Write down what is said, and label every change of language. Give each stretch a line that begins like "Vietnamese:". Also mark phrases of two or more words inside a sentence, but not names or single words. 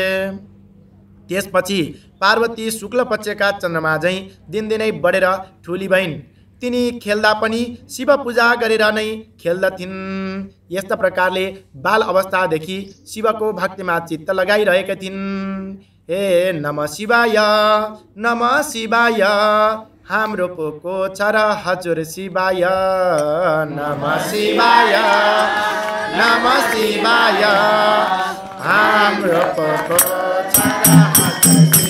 Nepali: त्यसपछि पार्वती शुक्ल पक्षका चन्द्रमा झैँ दिनदिनै बढेर ठुली भइन्। तिनी खेल्दा पनि शिव पूजा गरेर नै खेल्दथिन्। यस्ता प्रकारले बाल अवस्थादेखि शिवको भक्तिमा चित्त लगाइरहेका थिइन्।
Sanskrit: हे नमः शिवाय, नमः शिवाय,
Nepali: हाम्रो पोको छ र हजुर शिवाय।
Sanskrit: नमः शिवाय, नमः शिवाय,
Nepali: हाम्रो पोको छ र हजुर